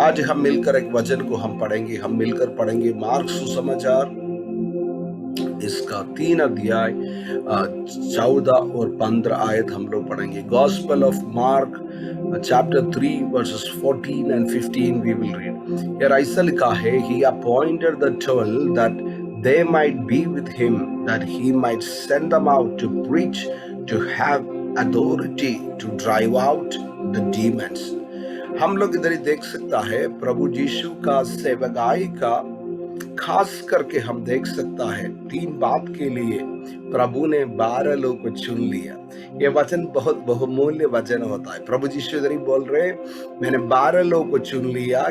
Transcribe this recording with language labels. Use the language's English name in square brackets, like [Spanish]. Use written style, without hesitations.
[Hindi] आज हम मिलकर एक वचन को हम पढ़ेंगे, हम मिलकर पढ़ेंगे मार्क सुसमाचार इसका 3 अध्याय 14 और 15 आयत हम लोग पढ़ेंगे। [English] Gospel of Mark chapter 3 verses 14 and 15 we will read। [Hindi] यार ऐसा लिखा है, [English] he appointed the 12 that they might be with him, that he might send them out to preach, to have authority to drive out the demons। [Hindi] हम लोग इधर ही देख सकता है प्रभु यीशु का सेवकाई का खास करके हम देख सकता है 3 बात के लिए प्रभु ने 12 लोगों को चुन लिया। ये वचन बहुत बहुमूल्य वचन होता है। प्रभु यीशु इधर ही बोल रहे, मैंने 12 लोगों को चुन लिया।